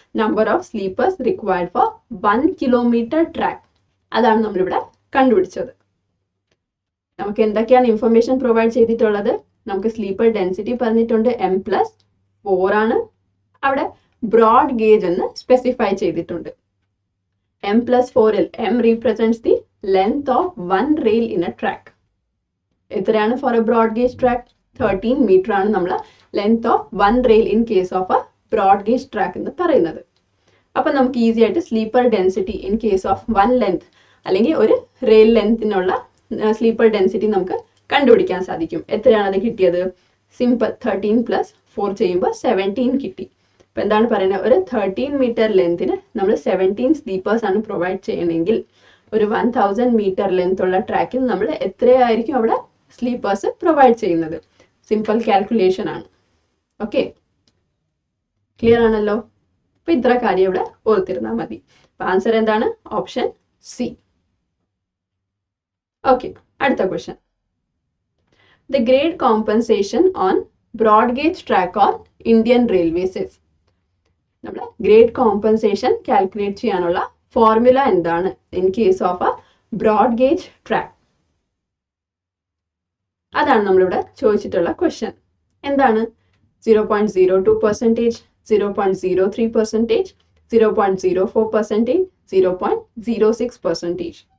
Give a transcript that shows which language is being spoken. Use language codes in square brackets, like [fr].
[en] Number of sleepers required for 1 kilometre track. [ml] അതാണ് നമ്മളിവിടെ കണ്ടുപിടിച്ചത്. നമുക്ക് എന്തൊക്കെയാണ് ഇൻഫർമേഷൻ പ്രൊവൈഡ് ചെയ്തിട്ടുള്ളത്? നമുക്ക് സ്ലീപ്പർ ഡെൻസിറ്റി പറഞ്ഞിട്ടുണ്ട് M+4 ആണ്. അവിടെ ബ്രോഡ് ഗേജ് എന്ന് സ്പെസിഫൈ ചെയ്തിട്ടുണ്ട്. [en] M+4ൽ M represents the length of one rail in a track. [ml] എത്രയാണ് [en] For a broad gauge track? [ml] 13 metre ആണ് നമ്മൾ [en] length of one rail in case of a broad gauge track [ml] എന്ന് പറയുന്നത്. അപ്പൊ നമുക്ക് ഈസി ആയിട്ട് [en] sleeper density in case of one length [ml] അല്ലെങ്കിൽ ഒരു റെയിൽ ലെങ്തിനുള്ള സ്ലീപ്പർ ഡെൻസിറ്റി നമുക്ക് കണ്ടുപിടിക്കാൻ സാധിക്കും. എത്രയാണ് അത് കിട്ടിയത്? സിമ്പിൾ, 13 + 4 ചെയ്യുമ്പോൾ 17 കിട്ടി. അപ്പൊ എന്താണ് പറയുന്നത്? ഒരു 13 മീറ്റർ ലെങ്തിന് നമ്മൾ 17 സ്ലീപ്പേഴ്സ് ആണ് പ്രൊവൈഡ് ചെയ്യണമെങ്കിൽ ഒരു 1000 മീറ്റർ ലെങ്ത് ഉള്ള ട്രാക്കിൽ നമ്മൾ എത്രയായിരിക്കും അവിടെ സ്ലീപ്പേഴ്സ് പ്രൊവൈഡ് ചെയ്യുന്നത്? സിമ്പിൾ കാൽക്കുലേഷൻ ആണ്. ഓക്കെ, ക്ലിയർ ആണല്ലോ? അപ്പൊ ഇത്ര കാര്യം ഇവിടെ ഓർത്തിരുന്നാൽ മതി. അപ്പൊ ആൻസർ എന്താണ്? Option C. ഓക്കെ, അടുത്ത question. [en] The grade compensation on broad gauge track on Indian Railways is. [ml] നമ്മൾ ഗ്രേഡ് കോമ്പൻസേഷൻ കാൽക്കുലേറ്റ് ചെയ്യാനുള്ള ഫോർമുല എന്താണ് [en] In case of a broad gauge track? [ml] അതാണ് നമ്മളിവിടെ ചോദിച്ചിട്ടുള്ള ക്വസ്റ്റ്യൻ. എന്താണ്? 0.02%, 0.03%, 0.04%, 0.06%.